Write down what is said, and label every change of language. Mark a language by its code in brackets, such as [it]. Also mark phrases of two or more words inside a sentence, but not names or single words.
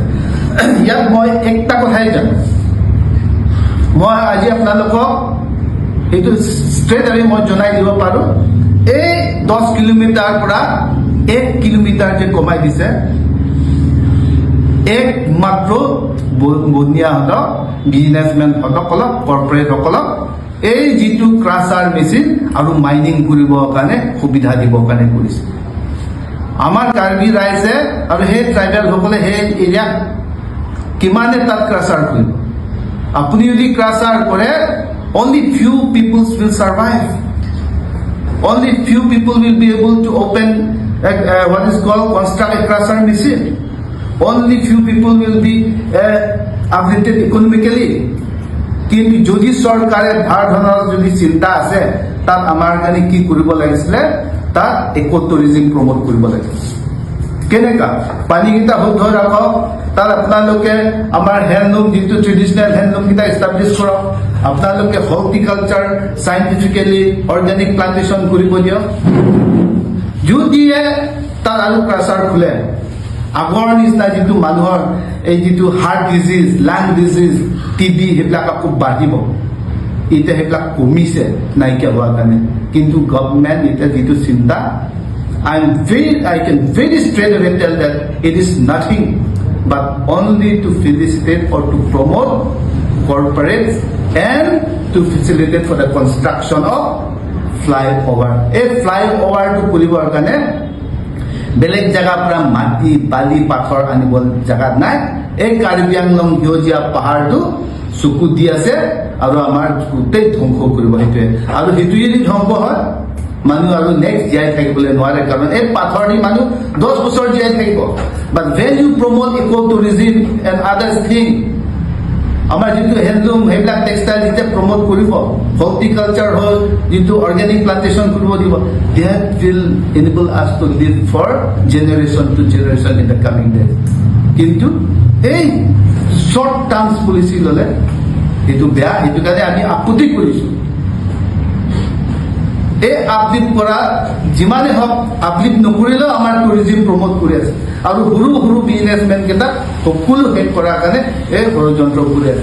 [as] ইয়াত মই একটা কথাই জানো, মই আজি আপোনালোকক এইটো ষ্ট্ৰেট আমি মই জনাই দিব পাৰোঁ, এই 10 কিলোমিটাৰ পৰা 1 কিলোমিটাৰ যে কমাই দিছে, একমাত্ৰ বনিয়াহঁতক, বিজনেছমেনসকলক, কৰ্পৰেটসকলক এই যিটো [en] crusher machine [as] আৰু মাইনিং কৰিবৰ কাৰণে সুবিধা দিবৰ কাৰণে কৰিছে। আমাৰ কাৰ্বি ৰাইজে আৰু সেই ট্ৰাইবেলসকলে সেই এৰিয়াত কিমানে তাত ক্ৰাছাৰ কৰিব। আপুনি যদি ক্ৰাছাৰ কৰে, [en] only few people will survive. Only few people will be able to open what is called construct a crusher machine. Only few people will be uplifted economically. [as] কিন্তু যদি চৰকাৰে ভাল ধৰণৰ যদি চিন্তা আছে, তাত আমাৰ কাৰণে কি কৰিব লাগিছিলে, তাত [en] eco tourism promote [as] কৰিব লাগে। কেনেকা পানীকেইটা শুদ্ধ ৰাখক, তাত আপোনালোকে আমাৰ হেণ্ডলুম, যিটো ট্ৰেডিশ্যনেল হেণ্ডলুমকেইটা এষ্টাব্লিছ কৰক, আপোনালোকে [en] horticulture scientifically organic plantation [as] কৰিব দিয়ক। যদিহে তাত আৰু ক্ৰাছাৰ খোলে, আগৰ নিচিনা যিটো মানুহৰ এই যিটো [en] heart disease, lung disease, [as] টিবি, সেইবিলাক আকৌ বাঢ়িব। এতিয়া সেইবিলাক কমিছে নাইকিয়া হোৱাৰ কাৰণে। কিন্তু গভৰ্ণমেণ্ট এতিয়া যিটো চিন্তা, [en] I can very straight away tell that it is nothing but only to felicitate or to promote corporates and to facilitate for the construction of flyover. A flyover to [as] কৰিবৰ কাৰণে বেলেগ জায়গাৰ পৰা মাটি, বালি, পাথৰ আনিব জাগা নাই। এই কাৰ্বি আংলং সেউজীয়া পাহাৰটো চকু দি আছে আৰু আমাৰ গোটেই ধ্বংস কৰিব সেইটোৱে। আৰু সেইটো যদি ধ্বংস হয়, মানুহ আৰু নেক্সট জীয়াই থাকিবলৈ নোৱাৰে, কাৰণ এই পাথৰ দি মানুহ 10 বছৰ জীয়াই থাকিব। [en] বাট when you promote eco tourism and other thing, [as] আমাৰ যিটো হেণ্ডলুম, সেইবিলাক টেক্সটাইল যেতিয়া প্ৰমোট কৰিব, হৰ্টিকালচাৰ হ'ল, যিটো [en] organic plantation [as] কৰিব দিব, [en] that will enable us to live for generation to generation in the coming days. [as] কিন্তু এই [en] short term policy [as] ল'লে এইটো বেয়া। সেইটো কাৰণে আমি আপত্তি কৰিছোঁ। এই আপলিফ্ট কৰা যিমানে হওক, আপলিফ্ট নকৰিলেও আমাৰ [en] tourism promote [as] কৰি আছে। আৰু সৰু সৰু বিজনেছমেনকেইটাক সকলো শেষ কৰাৰ কাৰণে এই ষড়যন্ত্ৰ কৰি আছে।